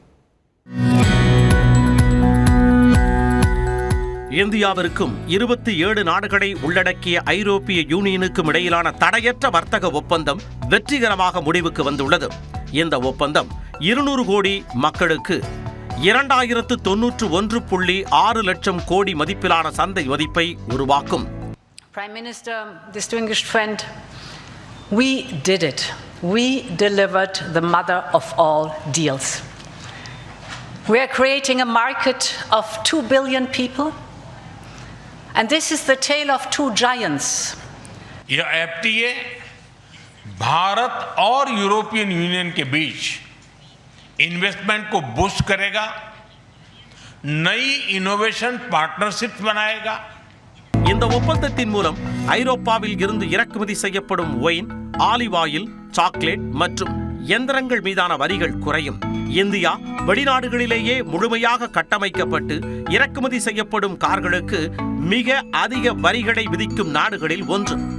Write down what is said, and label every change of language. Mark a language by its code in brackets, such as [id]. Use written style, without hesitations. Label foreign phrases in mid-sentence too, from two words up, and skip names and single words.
[ta] இந்தியாவிற்கும் 27 நாடுகளை உள்ளடக்கிய ஐரோப்பிய யூனியனுக்கும் இடையிலான தடையற்ற வர்த்தக ஒப்பந்தம் வெற்றிகரமாக முடிவுக்கு வந்துள்ளது. இந்த ஒப்பந்தம் 200 கோடி மக்களுக்கு 2091.6 லட்சம் கோடி மதிப்பிலான சந்தை மதிப்பை உருவாக்கும். [en] Prime Minister, distinguished friend, we did it. We delivered the mother of all deals. We are creating a market of 2 billion people, and this is the tale of two giants. [hi] यह FTA भारत और यूरोपियन यूनियन के बीच इन्वेस्टमेंट को बूस्ट करेगा, नई [en] innovation partnership [hi] बनाएगा. [ta] இந்த ஒப்பந்தத்தின் மூலம் ஐரோப்பாவில் இருந்து இறக்குமதி செய்யப்படும் ஒயின், [en] olive oil, [ta] சாக்லேட் மற்றும் இயந்திரங்கள் மீதான வரிகள் குறையும். இந்தியா வெளிநாடுகளிலேயே முழுமையாக கட்டமைக்கப்பட்டு இறக்குமதி செய்யப்படும் கார்களுக்கு மிக அதிக வரிகளை விதிக்கும் நாடுகளில் ஒன்று.